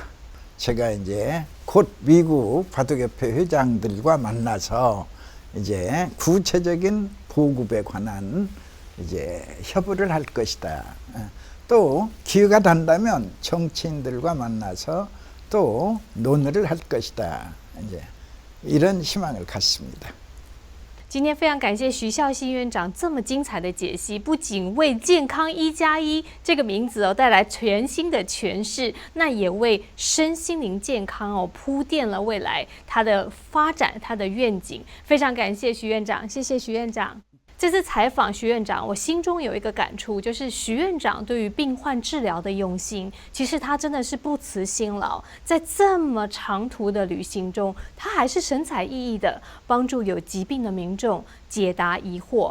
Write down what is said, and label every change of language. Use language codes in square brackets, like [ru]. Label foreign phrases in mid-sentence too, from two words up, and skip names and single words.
[ko] 제가 이제 곧 미국 바둑협회 회장들과 만나서 이제 구체적인 보급에 관한 이제 협의를 할 것이다. 또 기회가 된다면 정치인들과 만나서 또 논의를 할 것이다. 이제 이런 희망을 갖습니다. [zh] 今天非常感谢徐孝熙院长这么精彩的解析，不仅为健康1+1这个名字带来全新的诠释，那也为身心灵健康铺垫了未来它的发展、它的愿景。非常感谢徐院长，谢谢徐院长。这次采访徐院长，我心中有一个感触，就是徐院长对于病患治疗的用心，其实他真的是不辞辛劳，在这么长途的旅行中，他还是神采奕奕的帮助有疾病的民众解答疑惑。